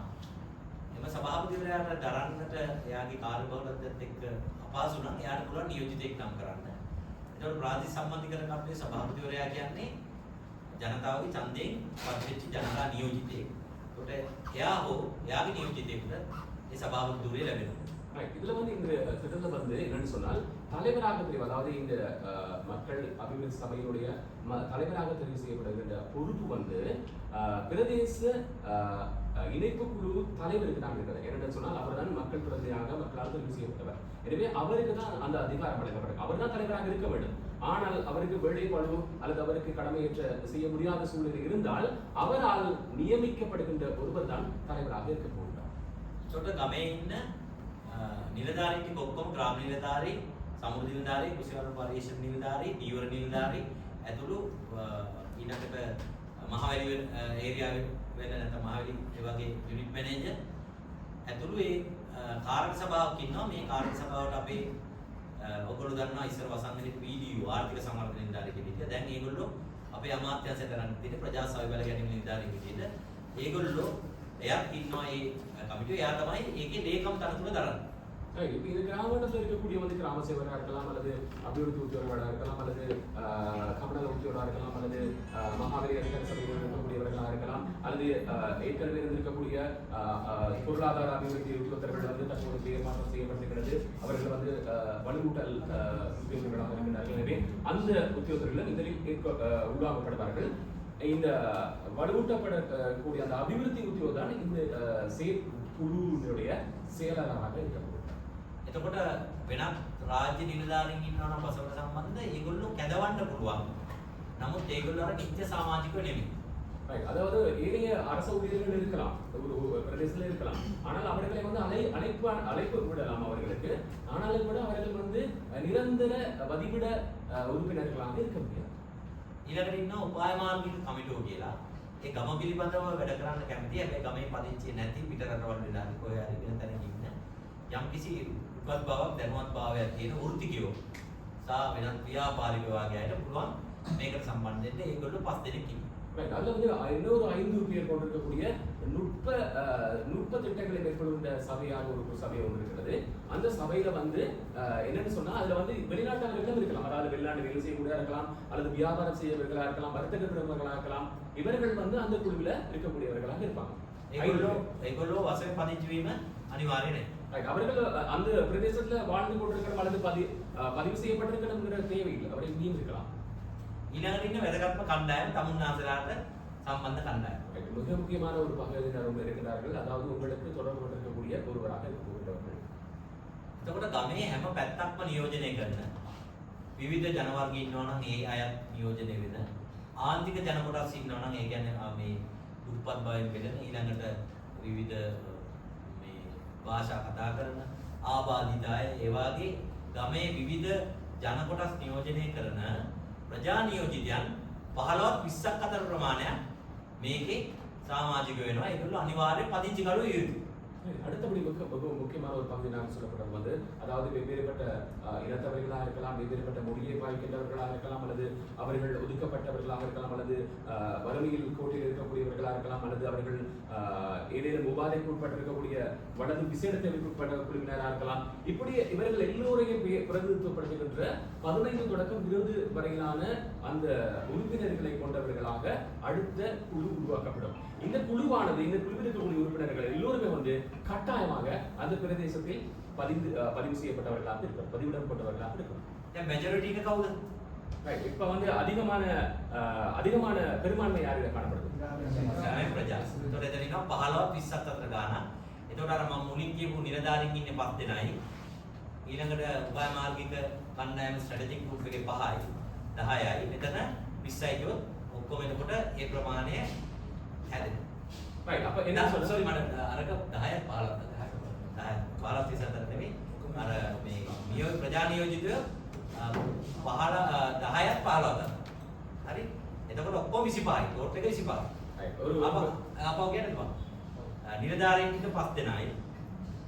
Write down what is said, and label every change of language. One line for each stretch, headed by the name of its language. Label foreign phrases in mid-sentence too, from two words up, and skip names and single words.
Sinhala: එම සභාපතිවරයාට දරන්නට එයාගේ කාර්යබහුලත්වයත් එක්ක අපහසු නම් එයාට පුළුවන් නියෝජිතයෙක් නම් කරන්න. ඒතකොට ප්‍රාදේශීය සම්බන්ධීකරණ කමිටුවේ සභාපතිවරයා කියන්නේ ජනතාවගේ ඡන්දයෙන් පත්වෙච්ච ජනතා නියෝජිතයෙක්. ඒකට එයා හෝ එයාගේ නියෝජිතයෙකුට මේ සභාපති ධූරය ලැබෙනවා.
Tamil: இதுல வந்து இந்த திட்டத்துல வந்து என்னன்னு சொன்னால் தலைவராக தெரிவு, அதாவது இந்த மக்கள் அபிவிருத்தி சபையினுடைய தலைவராக தெரிவு செய்யப்படுகின்ற பொறுப்பு வந்து பிரதேச இணைப்பு குழு தலைவருக்கு தான் இருக்கிறது. என்னென்னு சொன்னால் அவர் தான் மக்கள் பிரதிநிதியாக மக்களால் தெரிவு செய்யப்பட்டவர். எனவே அவருக்கு தான் அந்த அதிகாரம் வழங்கப்படும். அவர் தான் தலைவராக இருக்க வேண்டும். ஆனால் அவருக்கு வேலை பளு அல்லது அவருக்கு கடமையேற்ற செய்ய முடியாத சூழ்நிலை இருந்தால் அவரால் நியமிக்கப்படுகின்ற ஒருவர் தான் தலைவராக இருக்க போகிறார். छोटे गमे
Sinhala: ඉන්න නිලධාරීන් ටික ඔක්කොම ග්‍රාම නිලධාරී, සමුද්‍ර නිලධාරී, කුසියාරු පරිශ්‍රම නිලධාරී, දීවර නිලධාරී ඇතුළු ඊළඟට මහවැලි ඒරියාවේ වෙන නැත්නම් මහවැලි ඒ වගේ
English: unit manager
Sinhala: ඇතුළු ඒ කාර්ය සභාවක් ඉන්නවා. මේ කාර්ය සභාවට අපේ ඔයගොල්ලෝ දන්නවා ඉස්සර වසන්තේ පීඩීයු ආර්ථික සමර්ථන නිලධාරී කෙනෙක්. දැන් ඒගොල්ලෝ අපේ අමාත්‍යාංශය කරන්නේ තියෙන ප්‍රජා සවි බල ගැනීම නිලධාරී විදිහට ඒගොල්ලෝ එයාත් ඉන්නවා ඒ කමිටුවේ. එයා තමයි ඒකේ ලේකම් තනතුර දරන්නේ.
Tamil: இப்போ இது கிராமத்தில் இருக்கக்கூடிய வந்து கிராம சேவராக இருக்கலாம், அல்லது அபிவிருத்தி உத்தியோகர்களாக இருக்கலாம், அல்லது கமநல உத்தியோகராக இருக்கலாம், அல்லது மகாவலி அதிகார சபையில் இருக்கக்கூடியவர்களாக இருக்கலாம், அல்லது ஏற்கனவே இருந்திருக்கக்கூடிய பொருளாதார அபிவிருத்தி உத்தியோகத்தர்கள் வந்து தற்போது பெயர் மாற்றம் செய்யப்பட்டிருக்கிறது. அவர்கள் வந்து வலுவூட்டல் உத்தியோகர்களாக இருக்கிறார்கள். எனவே அந்த உத்தியோகத்தர்கள் இதில் உருவாக்கப்படுவார்கள். இந்த வலுவூட்டப்படக்கூடிய அந்த அபிவிருத்தி உத்தியோகம் தான் இந்த செயற்குழுவினுடைய செயலாளராக இருக்கப்படுகிறது.
Sinhala: එතකොට වෙනත් රාජ්‍ය නිලධාරීන් ඉන්නවා නම් බසවට සම්බන්ධ ඒගොල්ලෝ කැදවන්න පුළුවන්. නමුත් ඒගොල්ලෝ අර නිත්‍ය සමාජිකව නෙමෙයි.
Tamil: அதாவது ஏனைய அரசு ஊழியர்கள் இருக்கலாம், ஒரு பிரதேசத்தில் இருக்கலாம். ஆனால் அவர்களை வந்து அழைப்பு விடலாம் அவர்களுக்கு. ஆனாலும் கூட அவர்கள் வந்து நிரந்தர வதிவிட உறுப்பினர்களாக இருக்க முடியாது.
Sinhala: ඊළඟට ඉන්නවා උපාය මාර්ගික කමිටුව කියලා. ඒ ගම පිළිබඳව වැඩ කරන්න කැමති. හැබැයි ගමේ පදිංචි නැති පිට රටවල් වෙලා කොහේ හරි වෙන තැනක ඉන්න යම්කිසි උපත් බවක් දැනුවත් භාවයක් තියෙන වෘත්තිකයෝ සහ වෙනත් ව්‍යාපාරිකයෝ වගේ අයට පුළුවන් මේකට සම්බන්ධ වෙන්න. ඒගොල්ලෝ 5 දෙනෙක් ඉන්නවා.
Tamil: அதுல வந்து இன்னொரு 5 பேர் கொண்டிருக்கக்கூடிய நுட்ப திட்டங்களை மேற்கொள்கின்ற சபையாக ஒரு சபை ஒன்று இருக்கிறது. அந்த சபையில வந்து என்னன்னு சொன்னா அதுல வந்து வெளிநாட்டவர்களும் இருக்கலாம். அதாவது வெளிநாட்டு வேலை செய்யக்கூடியவர்களா இருக்கலாம், அல்லது வியாபாரம் செய்யவர்களா இருக்கலாம், வர்த்தக பிரமுகர்களா இருக்கலாம். இவர்கள் வந்து அந்த குழுவில இருக்கக்கூடியவர்களாக இருப்பாங்க.
Sinhala: ඒගොල්ලෝ වශයෙන් පදිංචි වීම අනිවාර්ය නැහැ.
Tamil: அவர்கள் அந்த பிரதேசத்துல வாழ்ந்து கொண்டிருக்கிற அல்லது பதிவு செய்யப்பட்டிருக்கிற தேவையில்லை. அவரை மீன் இருக்கலாம்.
Sinhala: ඊළඟට ඉන්න වැදගත්ම කණ්ඩායම තමුන්නාසලාට සම්බන්ධ කණ්ඩායම.
Tamil: மிக முக்கியமான ஒரு பகுதியினர் இருக்கிறார்கள். அதாவது உங்களுக்கு தொடர்புபட்டிருக்கக்கூடிய ஒருவராக இருக்கக்கூடியவர்கள்.
Sinhala: එතකොට ගමේ හැම පැත්තක්ම නියෝජනය කරන විවිධ ජනවර්ග ඉන්නවා නම් ඒ අයත් නියෝජනය වෙන ආන්තික ජන කොටස් ඉන්නවා නම් ඒ කියන්නේ මේ දුප්පත් බවෙන් පෙළෙන ඊළඟට විවිධ මේ භාෂා කතා කරන ආබාධිත අය ඒ වගේ ගමේ විවිධ ජන කොටස් නියෝජනය කරන ප්‍රජා නියෝජිතයන් 15ක් 20ක් අතර ප්‍රමාණයක් මේකේ සමාජික වෙනවා. ඒගොල්ලෝ අනිවාර්යෙන් පදිංචි කරුවෝ යුතුයි.
Tamil: அடுத்தபடி முக்கியமான ஒரு பகுதி நான் சொல்லப்படும் வந்து அதாவது வெவ்வேறுபட்ட இனத்தவர்களாக இருக்கலாம், வெவ்வேறுபட்ட மொழியை பாய்க்கின்றவர்களாக இருக்கலாம், அல்லது அவர்கள் ஒதுக்கப்பட்டவர்களாக இருக்கலாம், அல்லது வறுமையில் கோட்டில் இருக்கக்கூடியவர்களாக இருக்கலாம், அல்லது அவர்கள் ஏதேனும் உபாதைக்கு உட்பட்டிருக்கக்கூடிய வலது விசேடத்தை உட்பட்ட குழுவினராக இருக்கலாம். இப்படி இவர்கள் எல்லோரையும் பிரதிநிதித்துவப்படுத்துகின்ற 15 தொடக்கம் 20 வரையிலான அந்த உறுப்பினர்களை கொண்டவர்களாக அடுத்த குழு உருவாக்கப்படும். இந்த குழுவானது இந்த குழுவில் இருக்கக்கூடிய உறுப்பினர்கள் எல்லோருமே வந்து கட்டாயமாக அந்த பிரதேசத்தில் பதிவு செய்யப்பட்டவர்களாக இருப்பார், பதிவிடப்பட்டவர்களாக இருப்பார்.
Sinhala: දැන් මෙජොරිටි එක කවුද?
Tamil: ரைட். இப்போ வந்து அதிகமான பெரும்பான்மை யாரிடம் காணப்படுது?
Sinhala: ගමේ ප්‍රජා. ඒතකොට එතන ඉන්නවා 15ක් 20ක් අතර ගානක්. ඒතකොට අර මම මුලින් කියපු නිලධාරීන් ඉන්නේ 5 දෙනයි. ඊළඟට උපාය මාර්ගික කණ්ඩායම
English: strategic group
Sinhala: එකේ 5යි 10යි. මෙතන 20යි කියොත් ඔක්කොම එතකොට ඒ ප්‍රමාණය හැදෙනවා.
Tamil: ரைட். அப்ப என்ன சொல்றது?
Sinhala: සෝරි මට අරක 10ක් 15ක් 15 අතර නෙමෙයි. අර මේ ප්‍රජා නියෝජිතය 10ක් 15ක්. හරි? එතකොට ඔක්කොම 25යි. ටෝටල් එක 25යි.
Tamil: ரைட். ஒரு
Sinhala: අපව කියන්න බෑ. නිලධාරීන් ටික 5 දෙනයි.